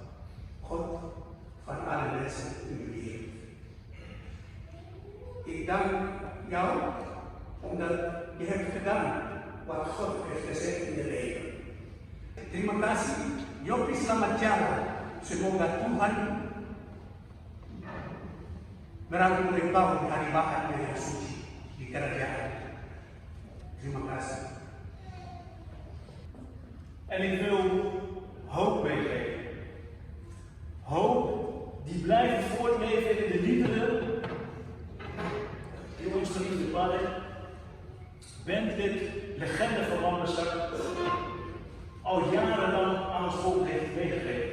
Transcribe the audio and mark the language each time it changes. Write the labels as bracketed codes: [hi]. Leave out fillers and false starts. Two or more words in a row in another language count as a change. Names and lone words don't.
[nl] God van alle mensen in de wereld. Ik dank jou omdat je hebt gedaan wat God heeft gezegd in je leven. [id] Terima kasih, Yopi selamat jalan. Semoga Tuhan merangkul engkau di hari bahagia yang suci di kerajaan. Terima kasih. [nl] En ik wil hoop meegeven. Hoop die blijft voortleven in de liederen die ons geliefde Padre bandlid, legende van Lamberstad, al jarenlang aan ons volk heeft meegegeven.